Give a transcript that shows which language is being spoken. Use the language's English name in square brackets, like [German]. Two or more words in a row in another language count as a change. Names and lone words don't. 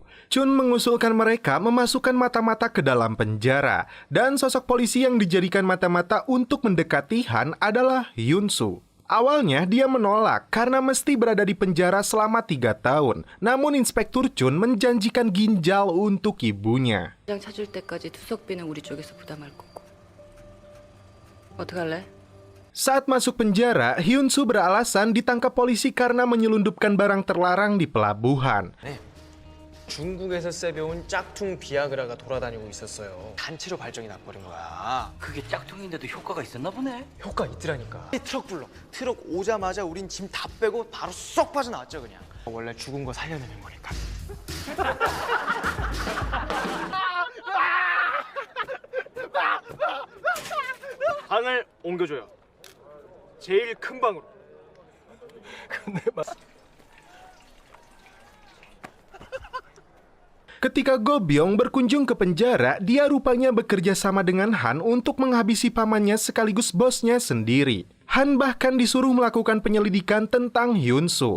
[Indonesian] Chun mengusulkan mereka memasukkan mata-mata ke dalam penjara. Dan sosok polisi yang dijadikan mata-mata untuk mendekati Han adalah Hyun-soo. Awalnya dia menolak karena mesti berada di penjara selama 3 tahun. Namun Inspektur Chun menjanjikan ginjal untuk ibunya. [Korean] 장 찾을 때까지 투석비는 우리 쪽에서 부담할 거고. 어떡할래? [Indonesian] Saat masuk penjara, Hyun-soo beralasan ditangkap polisi karena menyelundupkan barang terlarang di pelabuhan. [Korean] 중국에서 세배온 짝퉁 비아그라가 돌아다니고 있었어요. 단체로 발정이 나버린 거야. 그게 짝퉁인데도 효과가 있었나 보네. 효과 있더라니까. 트럭 불러. 트럭 오자마자 우린 짐 다 빼고 바로 쏙 빠져나왔죠 그냥. 원래 죽은 거 살려내는 거니까. 방을 옮겨줘요. 제일 큰 방으로. [Indonesian] Ketika Go Byung berkunjung ke penjara, dia rupanya bekerja sama dengan Han untuk menghabisi pamannya sekaligus bosnya sendiri. Han bahkan disuruh melakukan penyelidikan tentang Hyun-soo.